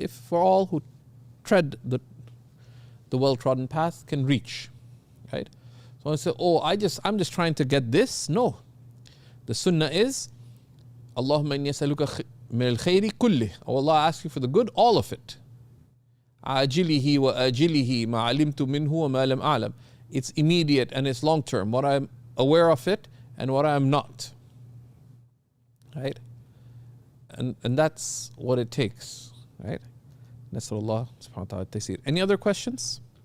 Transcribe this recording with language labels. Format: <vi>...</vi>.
<en>If for all who tread the well-trodden path can reach, right? So I say, I'm just trying to get this. No, the sunnah is,</en> <ar>Allahumma inni as'aluka min al-khayri kulli.</ar> <en>Oh Allah, I ask you for the good, all of it.</en> <ar>عاجله وآجله ما علمت منه وما لم أعلم.</ar> <en>It's immediate and it's long term. What I'm aware of it and what I'm not. Right? And that's what it takes. Right? Nasrullah subhanahu wa ta'ala taysir. Any other questions?</en>